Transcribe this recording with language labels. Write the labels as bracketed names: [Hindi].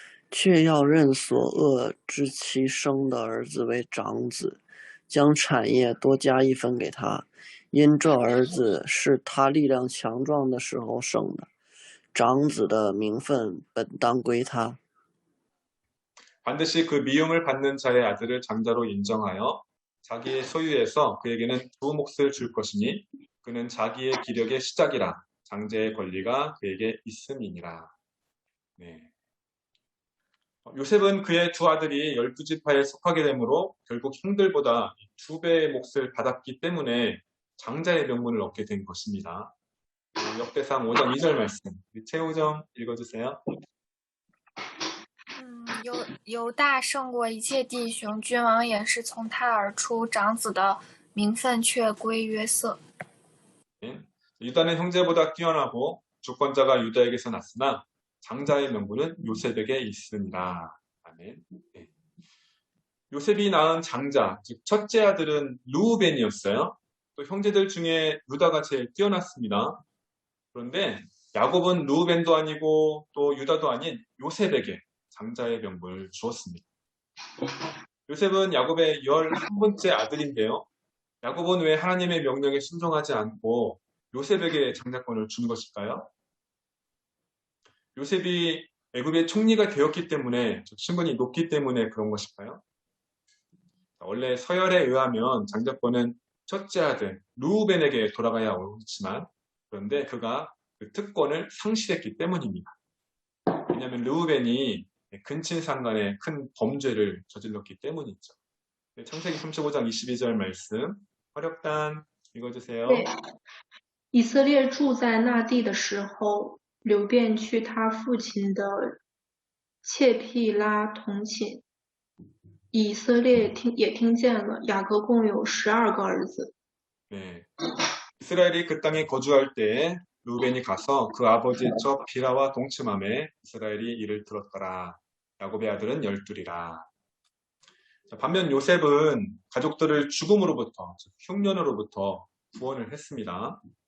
[Chinese] 却要认所恶之其生的儿子为长子，将产业多加1分给他，因这儿子是他力量强壮的时候生的，长子的名分本当归他。 [Korean] 반드시 그 미움을 받는 자의 아들을 장자로 인정하여 자기의 소유에서 그에게는 2 몫을 줄 것이니 그는 자기의 기력의 시작이라 장자의 권리가 그에게 있음이니라. 네. 요셉은 그의 2 아들이 12지파에 속하게 되므로 결국 형들보다 2배의 몫을 받았기 때문에 장자의 명분을 얻게 된 것입니다. 역대상 5장 2절 말씀. 최우정 읽어주세요. [Chinese] 犹大胜过一切弟兄，君王也是从他而出，长子的名分却归约瑟。 [Korean] 유다는 형제보다 뛰어나고 주권자가 유다에게서 났으나 장자의 명분은 요셉에게 있습니다. 아멘. 네. 요셉이 낳은 장자, 즉 첫째 아들은 르우벤이었어요. 또 형제들 중에 유다가 제일 뛰어났습니다. 그런데 야곱은 르우벤도 아니고 또 유다도 아닌 요셉에게 장자의 명분을 주었습니다. 요셉은 야곱의 11번째 아들인데요. 야곱은 왜 하나님의 명령에 순종하지 않고 요셉에게 장자권을 준 것일까요? 요셉이 애굽의 총리가 되었기 때문에, 즉 신분이 높기 때문에 그런 것일까요? 원래 서열에 의하면 장자권은 첫째 아들 르우벤에게 돌아가야 옳지만 그런데 그가 그 특권을 상실했기 때문입니다. 왜냐하면 르우벤이 근친상간의 큰 범죄를 저질렀기 때문이죠. 창세기 35장 22절 말씀, 화력단 읽어주세요. 네. [Chinese] 以色列住在那地的时候，流便去他父亲的切毗拉同寝。以色列也听见了，雅各共有12个儿子。 [Korean] 네. 이스라엘이 그 땅에 거주할 때에 루벤이 가서 그 아버지의 첩 비라와 동침함에 이스라엘이 이를 들었더라. 야곱의 아들은 12이라. 반면 요셉은 가족들을 죽음으로부터, 즉 흉년으로부터 구원을 했습니다.